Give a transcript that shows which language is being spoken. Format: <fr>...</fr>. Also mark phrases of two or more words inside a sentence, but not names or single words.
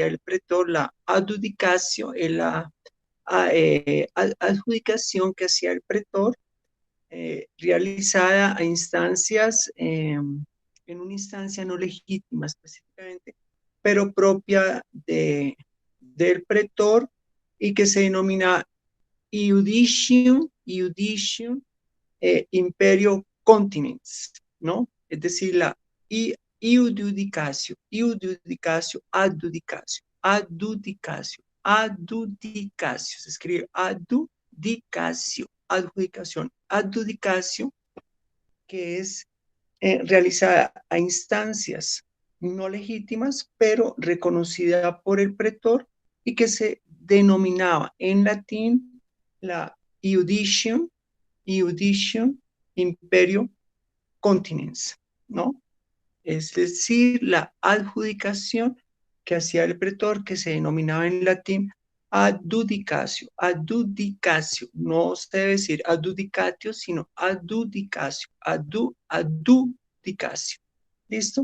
<es>el pretor, la adjudicación es la adjudicación que hacía el pretor, realizada a instancias, en una instancia no legítima específicamente, pero propia del pretor y que se denomina</es> <la>iudicium imperio continens,</la> <es>¿no? Es decir, la</es> <la>iudicatio, adjudicacio,</la> <es>se escribe adjudicación, que es realizada a instancias no legítimas, pero reconocida por el pretor y que se denominaba en latín la</es> <la>iudicium imperio continens,</la> <es>¿no? es decir, la adjudicación que hacía el pretor, que se denominaba en latín</es> <la>adjudicatio, adjudicatio,</la> <es>no se debe decir adjudicatio, sino</es> <la>adjudicatio, adjudicatio,</la> <es>¿listo?</es>